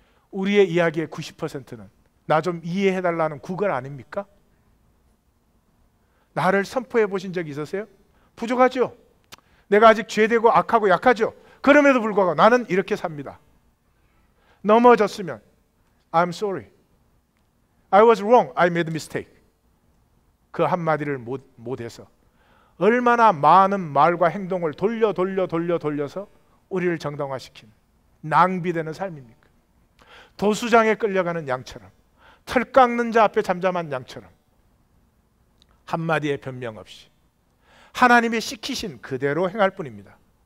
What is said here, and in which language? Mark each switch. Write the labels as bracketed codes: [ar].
[ko] 우리의 이야기의 90%는 나 좀 이해해달라는 구걸 아닙니까? 나를 선포해 보신 적이 있으세요? 부족하죠? 내가 아직 죄되고 악하고 약하죠? 그럼에도 불구하고 나는 이렇게 삽니다. 넘어졌으면 [en] I'm sorry. I was wrong. I made a mistake. [ko] 그 한마디를 못해서 얼마나 많은 말과 행동을 돌려서 우리를 정당화시킨 낭비되는 삶입니까? 도수장에 끌려가는 양처럼, 털 깎는 자 앞에 잠잠한 양처럼 한마디의 변명 없이 하나님이 시키신 그대로 행할 뿐입니다.